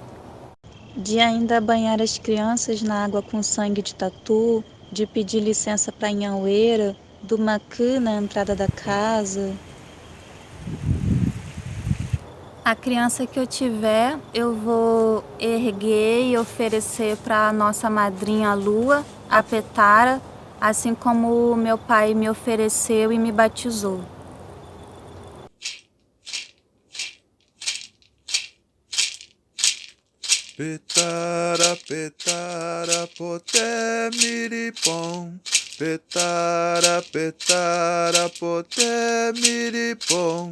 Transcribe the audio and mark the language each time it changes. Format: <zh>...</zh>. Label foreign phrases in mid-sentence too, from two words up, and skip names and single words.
<pt>De ainda banhar as crianças na água com sangue de tatu, de pedir licença para a Inhaueira, do macu na entrada da casa. A criança que eu tiver, eu vou erguer e oferecer para a nossa madrinha Lua, a Petara, assim como meu pai me ofereceu e me batizou. Petara, petara, poté, miripom. Petara, petara, poté, miripom.</pt>